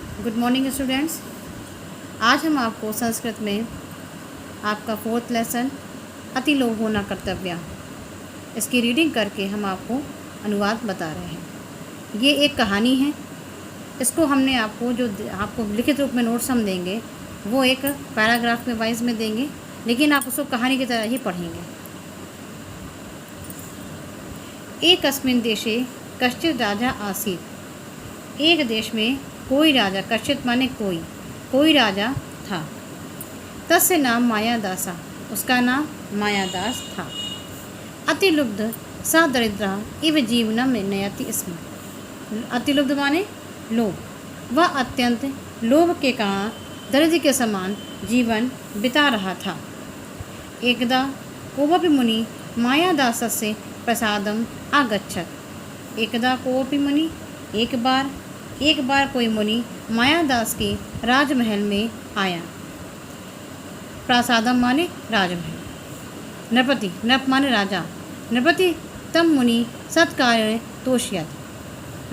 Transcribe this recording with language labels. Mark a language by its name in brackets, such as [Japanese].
[Hindi] Good morning students. आज हम आपको संस्कृत में आपका 4th लेसन अतिलोभ होना कर्तव्य, इसकी रीडिंग करके हम आपको अनुवाद बता रहे हैं। ये एक कहानी है। इसको हमने आपको आपको लिखित रूप में नोट्स हम देंगे, वो एक पैराग्राफ में वाइज में देंगे, लेकिन आप उसको कहानी की तरह ही पढ़ेंगे। [Sanskrit] एकस्मिन् देशे कश्चित् राजा आसीत्। [Hindi] एक देश में कोई राजा, कश्चित् माने कोई राजा था। [Sanskrit] तस्य नाम मायादासा, [Hindi] उसका नाम मायादास था। [Sanskrit] अतिलुब्ध सा दरिद्रः इव जीवनं नयति स्म। [Hindi] अतिलुब्ध माने लोभ। वह अत्यंत लोभ के कारण दरिद्र के समान जीवन बिता रहा था। [Sanskrit] एकदा कोऽपि मुनि मायादासस्य प्रसादम आगच्छत्। एकदा कोऽपि मुनि, [Hindi] एक बार कोई मुनि मायादास के राजमहल में आया। प्रासादम माने राजमहल। नृपति, नृप माने राजा। [Sanskrit] नृपति तम मुनि सत्कारेण तोषयत्।